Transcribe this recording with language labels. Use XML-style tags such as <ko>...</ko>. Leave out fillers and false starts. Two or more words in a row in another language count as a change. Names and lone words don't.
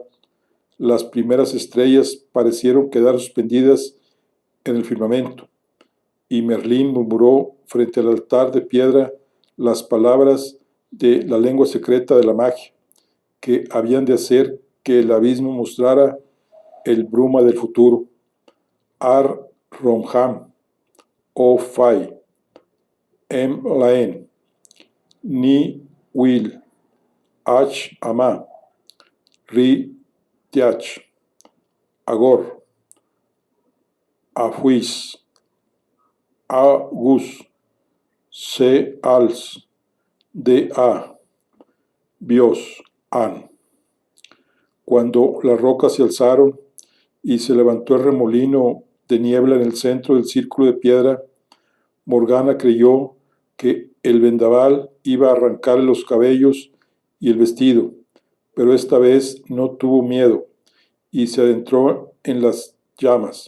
<es>Las primeras estrellas parecieron quedar suspendidas en el firmamento, y Merlín murmuró frente al altar de piedra las palabras de la lengua secreta de la magia, que habían de hacer que el abismo mostrara el bruma del futuro. Ar Romham, O Fai, Em Laen, Ni Will, Ach Ama, Ri Tiach, Agor, Afuis, Agus, Se Als, De A, Bios, An. Cuando las rocas se alzaron y se levantó el remolino de niebla en el centro del círculo de piedra, Morgana creyó que el vendaval iba a arrancarle los cabellos y el vestido, pero esta vez no tuvo miedo y se adentró en las llamas.</es>